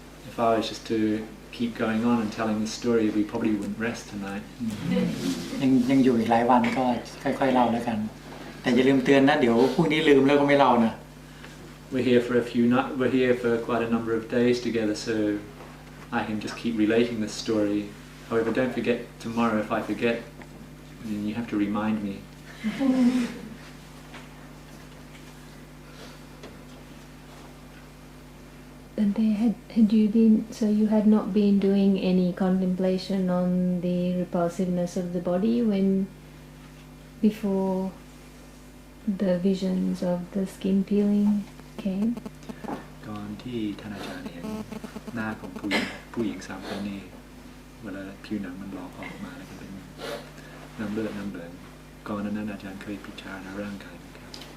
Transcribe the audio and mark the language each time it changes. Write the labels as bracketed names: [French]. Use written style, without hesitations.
[English] If I was just to keep going on and telling the story, we probably wouldn't rest tonight. [Thai] ยังอยู่อีกหลายวันก็ค่อยๆเล่าแล้วกันแต่อย่าลืมเตือนนะเดี๋ยวพรุ่งนี้ลืมแล้วก็ไม่เล่านะ [English] We're here for quite a number of days together, so I can just keep relating this story. However, don't forget tomorrow. If I forget, then you have to remind me. And had you been, so you had not been doing any contemplation on the repulsiveness of the body before the visions of the skin peeling came? [Thai] ก่อนที่ท่านอาจารย์เห็นหน้าของผู้หญิง3 คนนี้เวลาผิวหนังมันหลอกออกมาแล้วก็เป็นน้ำเลือดน้ำเหลืองก่อนนั้นอาจารย์เคยพิจารณาร่างกายไหมครับ